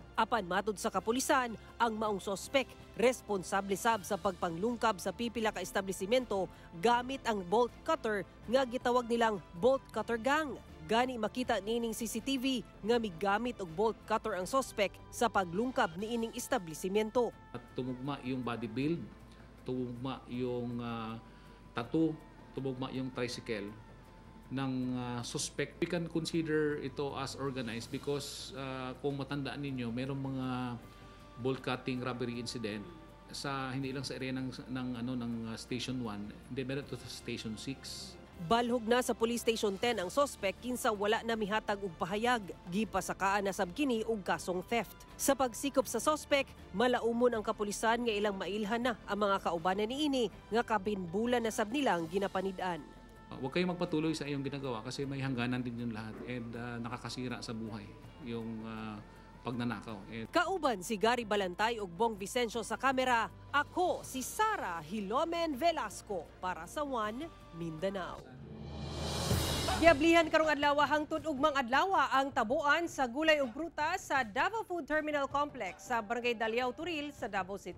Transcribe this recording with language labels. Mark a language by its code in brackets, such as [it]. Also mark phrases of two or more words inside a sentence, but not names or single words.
[ceb] Apan matud sa kapulisan, ang maong sospek responsable sab sa pagpanglungkab sa pipila ka establisimento gamit ang [en] bolt cutter [ceb] nga gitawag nilang Bolt Cutter Gang. Gani makita niining CCTV nga migamit og [en] bolt cutter [ceb] ang sospek sa paglungkab niining establisimento. [tl] At tumugma yung [en] body build, [tl] tumugma yung tattoo, tumugma yung tricycle ng suspect. [en] We can consider [tl] ito as [en] organized because [tl] kung matandaan ninyo, mayroong mga [en] bolt cutting robbery incident [tl] sa hindi lang sa area ng Station 1, hindi meron ito sa Station 6. [ceb] Balhog na sa Police Station 10 ang suspect kinsa wala na mihatag og pahayag. Gipasakaan na sab kini og kasong theft. Sa pagsikop sa suspect, malaumon ang kapulisan nga ilang mailhan na ang mga kaubanan niini nga kabinbulan na sab nilang ginapanid-an. [tl] Huwag kayong magpatuloy sa iyong ginagawa kasi may hangganan din yung lahat and nakakasira sa buhay yung pagnanakaw. [ceb] Kauban si Gary Balantay ug Bong Vicencio sa kamera. Ako si Sara Hilomen Velasco para sa One Mindanao. Giablihan karong adlaw hangtod ug mang adlaw ang tabuan sa gulay ug prutas sa Davao Food Terminal Complex sa Barangay Daliao, Turil sa Davao City.